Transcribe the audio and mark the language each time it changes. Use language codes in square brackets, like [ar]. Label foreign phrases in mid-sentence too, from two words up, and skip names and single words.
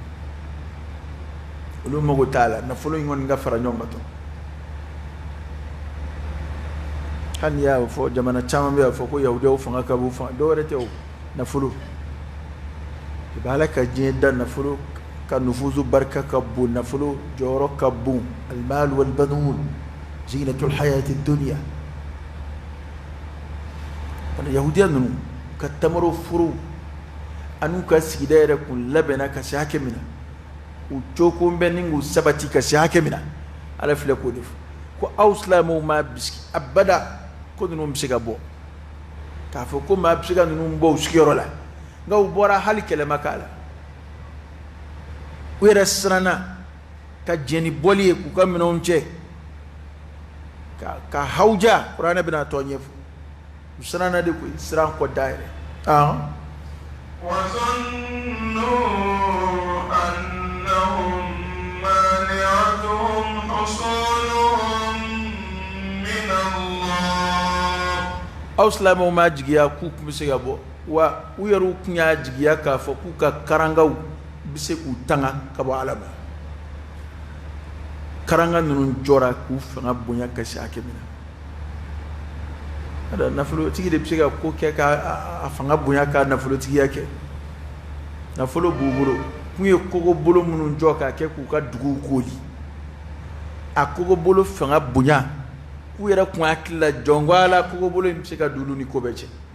[bm] olu mago t'a la nafolo in kɔni ka fara ɲɔgɔn kan tɔ hali n'i y'a fɔ jamana caman bɛ y'a fɔ ko yahudiyaw fanga ka bon fanga dɔw wɛrɛ tɛ o nafolo i b'a la ka diɲɛ da nafolo ka nufuzu barika ka bon nafolo jɔyɔrɔ ka bon [ar] المال والبنون زينة الحياة الدنيا [bm] yahudiya ninnu ka tamaro furu an'u ka sigida yɛrɛ kun labɛnna ka se hakɛ min na u cogo bɛ ni k'u sabati ka se hakɛ min na ala filɛ k'o de fɔ ko aw silamɛw m'a bisigi abada ko ninnu bɛ se ka bɔ k'a fɔ ko maa bɛ se ka ninnu bɔ u sigiyɔrɔ la nka u bɔra hali kɛlɛ ma k'a la u yɛrɛ siranna ka jɛn ni bɔli ye k'u ka minɛnw cɛ ka hawuja kuranɛ bɛna tɔ ɲɛfɔ u siranna de koyi siran kɔ da yɛrɛ [ar] وظنوا أنهم مانعتهم حصولهم من الله [bm] aw silamɛw ma jigiya k'u tun bɛ se ka bɔ wa u yɛrɛw tun y'a jigiya k'a fɔ k'u ka karangaw bɛ se k'u tanga ka bɔ ala ma karanga ninnu jɔra k'u fanga bonya ka se hakɛ min na nafolotigi de bɛ se ka ko kɛ k'a fanga bonya k'a nafolotigiya kɛ nafolo b'u bolo kun ye kogobolo minnu jɔ k'a kɛ k'u ka duguw koli a kogobolo fanga bonya k'u yɛrɛ kun hakili la jɔn ko ala kogobolo in bɛ se ka d'olu ni ko bɛɛ cɛ